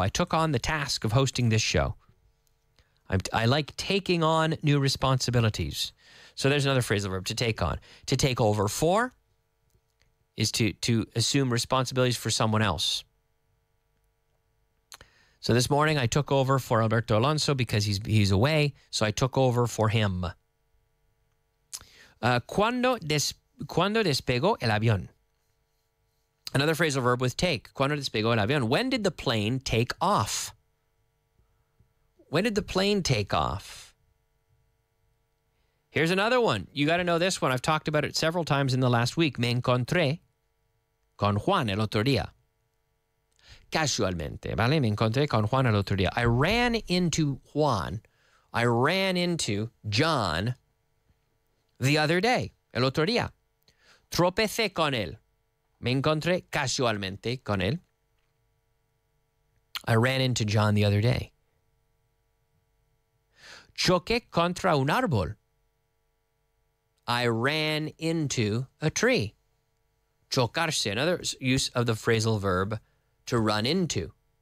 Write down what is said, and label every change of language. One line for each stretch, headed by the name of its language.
English: I took on the task of hosting this show. I like taking on new responsibilities. So there's another phrasal verb, to take on. To take over for is to assume responsibilities for someone else. So this morning I took over for Alberto Alonso because he's away. So I took over for him.
Spanish: Cuando despegó el avión.
English: Another phrasal verb with take.
Spanish: Cuando despegó el avión.
English: When did the plane take off? When did the plane take off? Here's another one. You got to know this one. I've talked about it several times in the last week.
Spanish: Me encontré con Juan el otro día. Casualmente, ¿vale? Me encontré con Juan el otro día.
English: I ran into Juan. I ran into John the other day.
Spanish: El otro día. Tropecé con él. Me encontré casualmente con él.
English: I ran into John the other day.
Spanish: Choqué contra un árbol.
English: I ran into a tree. Chocarse, another use of the phrasal verb to run into.